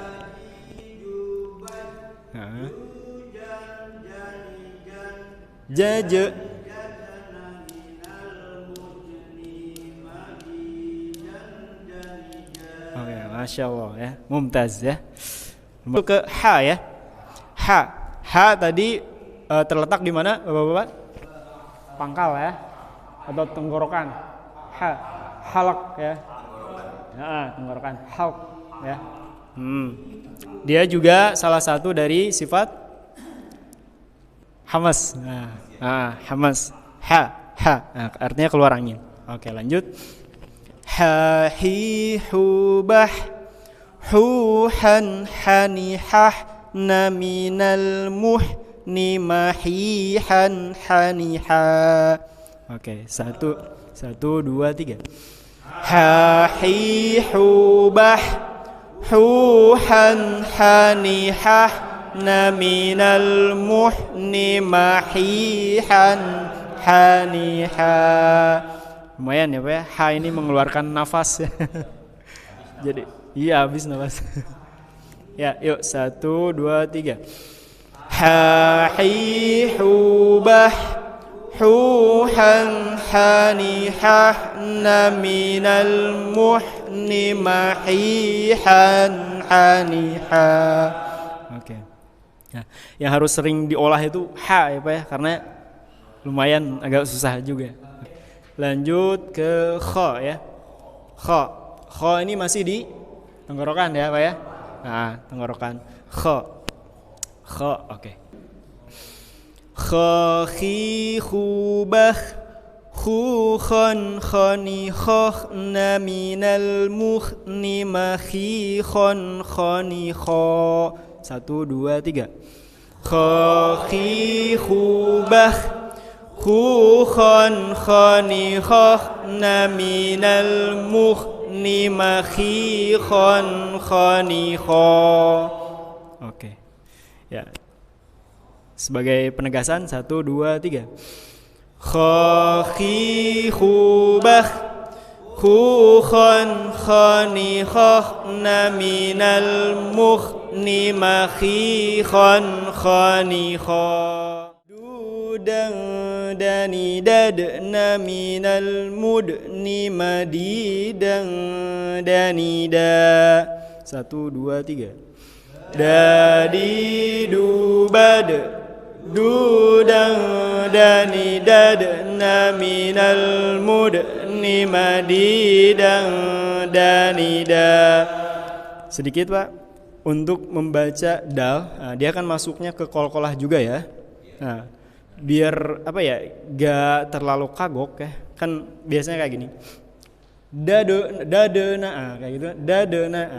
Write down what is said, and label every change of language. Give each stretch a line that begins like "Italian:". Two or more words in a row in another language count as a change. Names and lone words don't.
Indonesian: Jaja. Oke,
Arabic: ماشاء الله
Indonesian: ya, mumtaz ya. Masuk ke ha ya. Ha. Ha tadi terletak di mana Bapak-bapak? Pangkal ya, atau tenggorokan. Ha. Halak ya. Tenggorokan. Halak ya. Dia juga salah satu dari sifat hamas. Hamas. Ha. Artinya keluar angin. Oke, lanjut. Ha hi hu bah hu han hani hah na minal muhni mahihan hani ha. Oke, 1, 2, 3. Ha hi hu bah hu han hani hah na minal muhni mahihan haniha. Lumayan ya Pak ya, ha ini mengeluarkan nafas ya. Jadi iya habis nafas. Ya yuk 1, 2, 3. Ha hi hu bah hu han hanihah na minal muhni mahihan haniha. Oke. Nah, yang harus sering diolah itu ha ya Pak ya, karena lumayan agak susah juga. Lanjut ke kha ya. Kha. Kha ini masih di tenggorokan ya Pak ya. Nah, tenggorokan. Kha. Kha, oke. Kha khi khu bah khu khan khani khah na minal muhni ma khi khan khani kha. 1, 2, 3. Kha khi khu bah khu khan khani khah na minal muhni ma khi khan khani kha. Oke. Ya. Sebagai penegasan 1, 2, 3. Kha khi khu bah khu khan khani khah na minal muhni ma khi khan khani kha. Dang dani dadna minal mudni madidang dani da. 1, 2, 3. Dadi dubad dudan dani dadna minal mudni madidan danida. Sedikit Pak untuk membaca dal, dia akan masuknya ke qalqalah juga ya. Nah, biar apa ya, gak terlalu kagok ya. Kan biasanya kayak gini. Dadena kayak gitu. Dadena.